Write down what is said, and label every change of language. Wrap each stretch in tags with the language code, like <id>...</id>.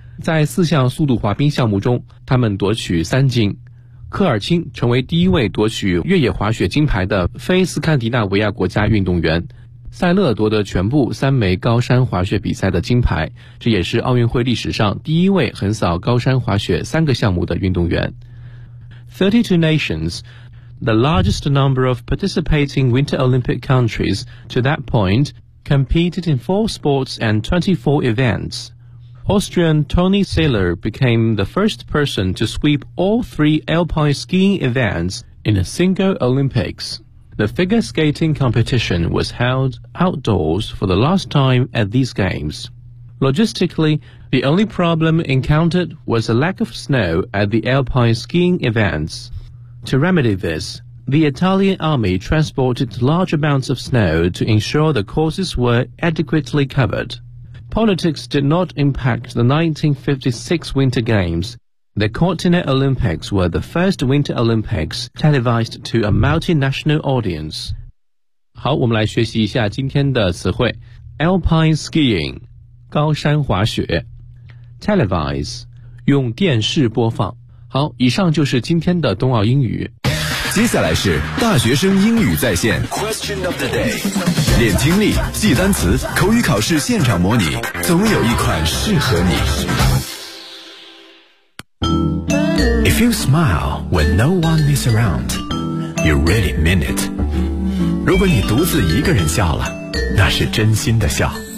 <zh>在四项速度滑冰项目中，他们夺取三金，科尔钦成为第一位夺取越野滑雪金牌的非斯堪的纳维亚国家运动员，塞勒夺得全部三枚高山滑雪比赛的金牌，这也是奥运会历史上第一位横扫高山滑雪三个项目的运动员。</zh> <en>32 nations, the largest number of participating Winter Olympic countries to that point, competed in 4 sports and 24 events. Austrian Toni Saller became the first person to sweep all 3 alpine skiing events in a single Olympics. The figure skating competition was held outdoors for the last time at these games. Logistically, the only problem encountered was a lack of snow at the alpine skiing events. To remedy this, the Italian army transported large amounts of snow to ensure the courses were adequately covered. Politics did not impact the 1956 Winter Games. The Cortina Olympics were the first Winter Olympics televised to a multinational audience.</en> <zh>好，我们来学习一下今天的词汇。 Alpine skiing, 高山滑雪。Televise, 用电视播放。好，以上就是今天的冬奥英语。接下来是大学生英语在线。</zh> <en>Question of the day.</en> <zh>练听力，记单词，口语考试现场模拟，总有一款适合你。</zh> <en>If you smile when no one is around, you really mean it.</en> <zh>如果你独自一个人笑了，那是真心的笑。</zh>